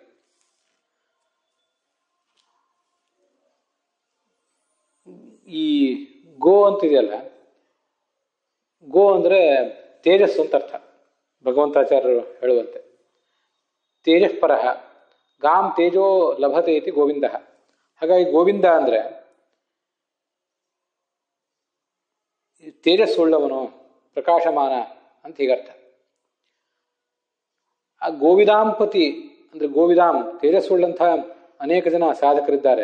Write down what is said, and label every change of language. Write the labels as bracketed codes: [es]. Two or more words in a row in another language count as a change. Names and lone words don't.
[kn] ಈ ಗೋ ಅಂತಿದೆಯಲ್ಲ, ಗೋ ಅಂದರೆ ತೇಜಸ್ಸು ಅಂತ ಅರ್ಥ. ಭಗವಂತಾಚಾರ್ಯರು ಹೇಳುವಂತೆ [sa] ತೇಜಃಪರಃ ಗಾಂ ತೇಜೋ ಲಭತೆ ಇತಿ ಗೋವಿಂದ. [kn] ಹಾಗಾಗಿ ಗೋವಿಂದ ಅಂದರೆ ತೇಜಸ್ಸುಳ್ಳವನು, ಪ್ರಕಾಶಮಾನ ಅಂತ ಹೀಗರ್ಥ. ಆ ಗೋವಿದಾಂಪತಿ ಅಂದರೆ ಗೋವಿದಾಂ ತೇಜಸ್ಸುಳ್ಳಂಥ ಅನೇಕ ಜನ ಸಾಧಕರಿದ್ದಾರೆ.